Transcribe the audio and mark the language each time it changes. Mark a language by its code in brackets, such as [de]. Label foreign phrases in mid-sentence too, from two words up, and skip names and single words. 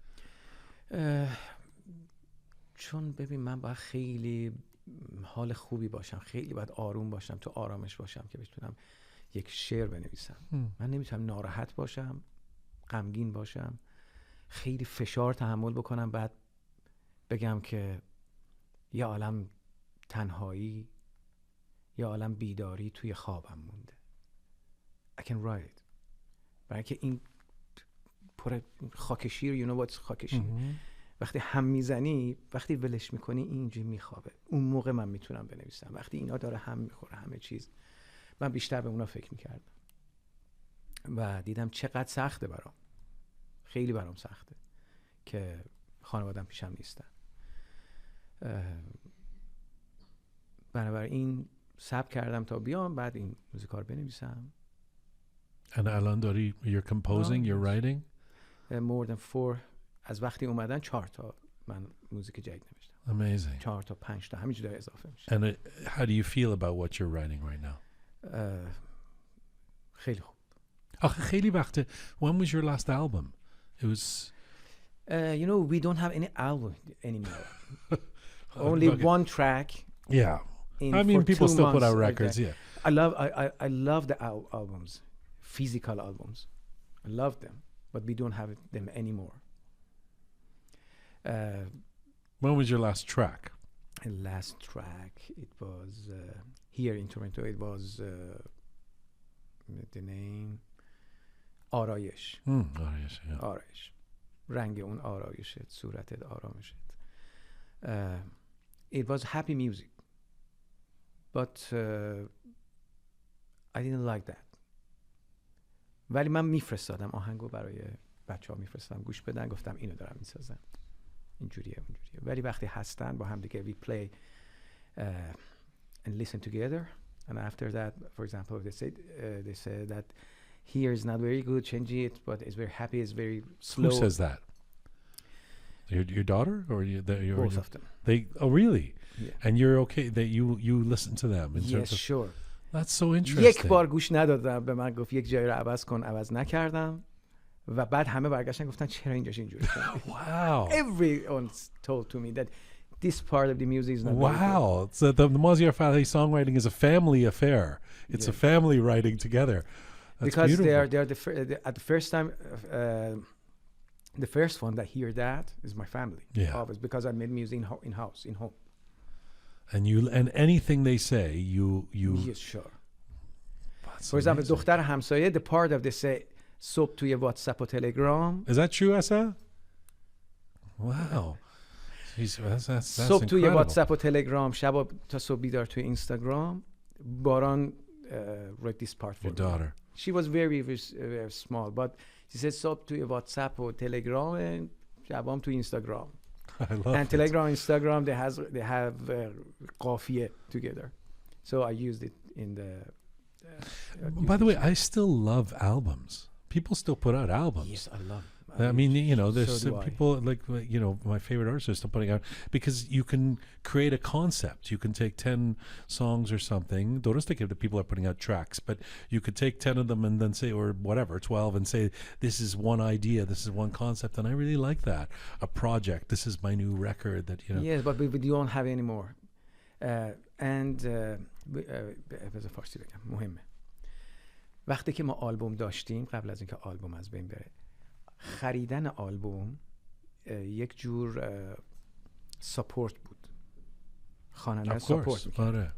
[fa] چون ببین من باید خیلی حال خوبی باشم، خیلی باید آروم باشم، تو آرامش باشم که بتونم یک شعر بنویسم. من نمیتونم ناراحت باشم، غمگین باشم، خیلی فشار تحمل بکنم، بعد بگم که یه عالم تنهایی، یه عالم بیداری توی خوابم مونده. [en] I can write it. [fa] برای که این پر خاک شیر، [en] you know what's [fa] خاک شیر. وقتی هم میزنی، وقتی ولش میکنی اینجوری میخوابه. اون موقع من میتونم بنویسم. وقتی اینا داره هم میخوره همه چیز، من بیشتر به اونا فکر میکردم و دیدم چقدر سخته برام، خیلی برام سخته که خانوادم پیشم نیستن. بنابراین صبر کردم تا بیام، بعد این موزیکا رو بنویسم. [en] And [fa] الان داری [en] you're composing, you're writing? More than [fa] 4 از وقتی اومدن 4 تا من موزیک جدید نوشتم. [en] Amazing. [fa] 4 تا 5 تا همینجوری داره اضافه میشه. [en] And how do you feel about what you're writing right now? [fa] خیلی خوب. آخه خیلی وقته. [en] When was your last album? It was you know, we don't have any album anymore. Only one track. Yeah. I mean, people still put out records, yeah. I love the albums, physical albums. I love them, but we don't have them anymore. When was your last track? Last track, it was here in Toronto. It was the name آرایش. آرایش, yeah. [fa] آرایش. رنگ اون آرایشت، صورتت، آرامشت. [en] It was happy music, but I didn't like that. [fa] ولی من میفرستادم آهنگو برای بچه‌ها میفرستادم گوش بدن، گفتم اینو دارم میسازم، اینجوریه اونجوریه. ولی وقتی هستن با هم دیگه [en] we play and listen together, and after that, for example, they say that here is not very good, change it, but it's very happy, it's very slow. Who says that? Your daughter or both of them? They really? Yeah. And you're okay that you listen to them in terms of sure. That's so interesting. [fa] یک بار گوش ندادم، به من گفت یک جایی رو عوض کن، عوض نکردم و بعد همه برگشتن گفتن چرا اینجاش اینجوری کردی. [en] Wow. Everyone told to me that this part of the music is not wow. So the Mazyar Fallahi songwriting is a family affair. It's a family writing together. That's because beautiful. they are at the first time the first one that hear that is my family. Yeah. Always, because I made music in house, in home. And anything they say, you Yes, sure. For example, دختر همسایه, the part of they say [fa] صبح توی واتساپ و تلگرام. [en] Is that true, Asa? Wow. Jeez, that's [fa] صبح توی [en] incredible. [fa] واتساپ و تلگرام، شب تا صبح بیدار توی اینستاگرام. [en] باران wrote this part for your daughter. She was very, very small, but she said [fa] صبح توی واتساپ و تلگرام، شبام توی اینستاگرام. [en] I love and it. Telegram, Instagram, they have قافیه together. So I used it in the. By the way, I still love albums. People still put out albums. Yes, I love. I mean, you know, there's so some people like, you know, my favorite artists are still putting out, because you can create a concept. You can take 10 songs or something. Don't just think that people are putting out tracks, but you could take 10 of them and then say, or whatever, 12, and say, this is one idea, this is one concept. And I really like that. A project. This is my new record that, you know. Yes, but we don't have any more. [fa] بذار فارسی بگم مهمه. وقتی که ما آلبوم داشتیم قبل از اینکه آلبوم از بین بره، خریدن آلبوم یک جور ساپورت بود. خواننده ساپورت می‌کرد.